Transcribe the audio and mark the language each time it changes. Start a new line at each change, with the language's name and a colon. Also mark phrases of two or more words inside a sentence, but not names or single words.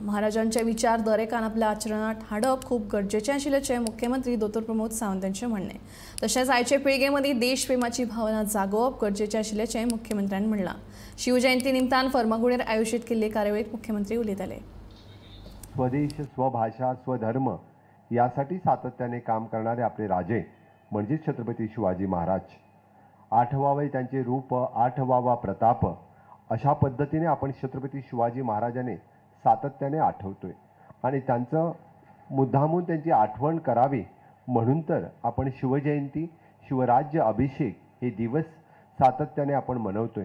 Konkani: महाराजांचे विचार दरेकान आपल्या आचरणात हाडप खूब गरजेचें आशिल्ल्याचें मुख्यमंत्री दोतोर प्रमोद सावंत हांचें म्हणणें। तशेंच आयचे पिळगे मदीं देशप्रेमाची भावना जागोवप गरजेचें आशिल्ल्याचें मुख्यमंत्र्यान म्हणलां। शिवजयंती निमतान फर्मागुडीर आयोजीत केल्ले कार्यावळीत मुख्यमंत्री उलयताले।
Marathi: स्वदेश, स्वभाषा, स्वधर्म यासाठी सातत्याने काम करणारे आपले राजे म्हणजे छत्रपती शिवाजी महाराज। आठवावे त्यांचे रूप, आठवावा प्रताप, अशा पद्धतीने आपण छत्रपती शिवाजी महाराजांनी सातत्याने आठवतोय आणि त्यांचं मुद्दामून त्यांची आठवण करावी म्हणून तर आपण शिवजयंती, शिवराज्य अभिषेक हे दिवस सातत्याने आपण मनवतोय।